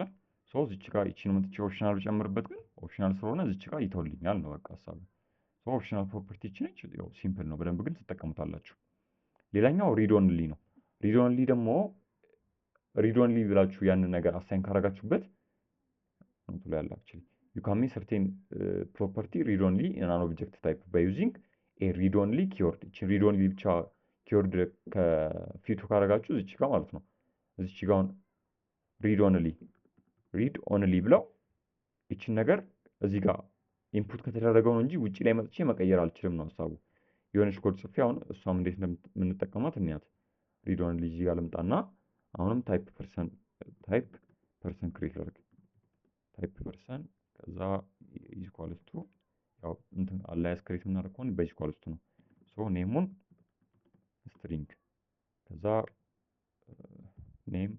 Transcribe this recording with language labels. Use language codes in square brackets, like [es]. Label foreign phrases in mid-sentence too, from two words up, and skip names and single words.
[am] ሶ እዚች ጋር እቺን መጥቼ ኦፕሽናል ብጨምርበት ግን ኦፕሽናል ስለሆነ እዚች ጋር ይተውልኛል ነው በቃ ሐሳቡ። ሶ [en] optional property [am] እቺ ነች። ያው ሲምፕል ነው። በደንብ ግን ትጠቀሙታላችሁ። ሌላኛው [en] read only [am] ነው። [en] read only [am] ደግሞ [en] read only [am] ብላችሁ ያንን ነገር አሳይን ካረጋችሁበት ኖቱ ላይ ያለ [en] actually you can make certain property read only in an object type by using a read only keyword [am] እቺ [en] read only [am] ብቻ ኪወርድ ከፊቱ ካረጋችሁ እዚች ጋር ማለት ነው። እዚች ጋር [en] read only [am] ብለው እቺን ነገር እዚህ ጋር ኢንፑት ከተደረገው ነው እንጂ ውጪ ላይ መጥቼ መቀየር አልችልም ነው ሐሳቡ። የሆነች ኮድ ጽፌ አሁን እሷም እንዴት እንደምንጠቀማት እንያት። [en] read only [am] እዚህ ጋር ልምጣና አሁንም ታይፕ [en] person create [am] ላድርግ። [en] type person [am] ከዛ [en] equals to [am] ያው እንትን አላያስ ክሬት የምናደርግ ከሆነ በኢኳልስ ቱ ነው። ሶ ኔሙን ስትሪንግ ከዛ ኔም